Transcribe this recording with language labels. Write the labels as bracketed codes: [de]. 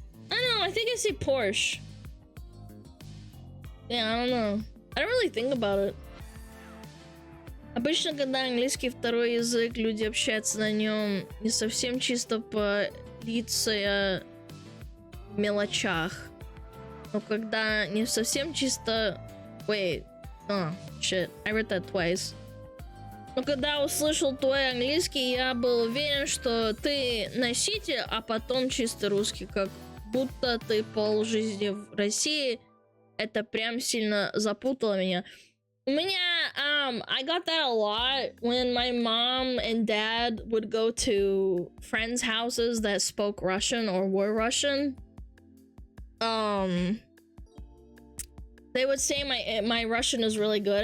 [en] I don't know, I think I say Porsche. Yeah, I don't know. I don't really think about it. [ru] Обычно, когда английский второй язык, люди общаются на нем не совсем чисто по лица мелочах. Но когда не совсем чисто... [en] Wait. Oh, shit. I read that twice. [ru] Но когда услышал твой английский, я был уверен, что ты носитель, а потом чисто русский, как будто ты полжизни в России. Это прям сильно запутало меня. У меня, [en] I got that a lot when my mom and dad would go to friends' houses that spoke Russian or were Russian. They would say my Russian is really good.